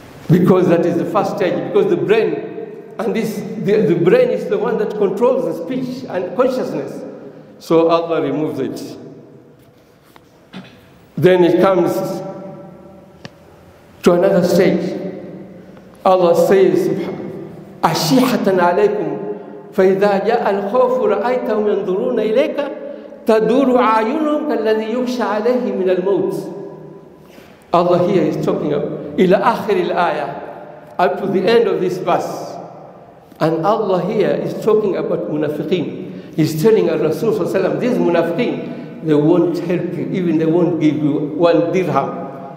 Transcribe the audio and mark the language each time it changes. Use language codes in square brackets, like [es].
[en] Because that is the first stage, because the brain, and the brain is the one that controls the speech and consciousness. So Allah removes it. Then it comes to another stage. Allah says, [ar] أَشِيحَةً عَلَيْكُمْ فَإِذَا جَاءَ الْخَوْفُ رَأَيْتَهُمْ يَنْظُرُونَ إِلَيْكَ تَدُورُ أَعْيُنُهُمْ كَالَّذِي يُغْشَى عَلَيْهِ مِنَ الْمَوْتِ. [en] Allah here is talking about [ar] إِلَى آخِرِ الْآيَةِ, [en] up to the end of this verse. And Allah here is talking about munafiqeen. He's telling us, Rasul Sallallahu Alaihi Wasallam, these munafiqeen, they won't help you, even they won't give you 1 dirham.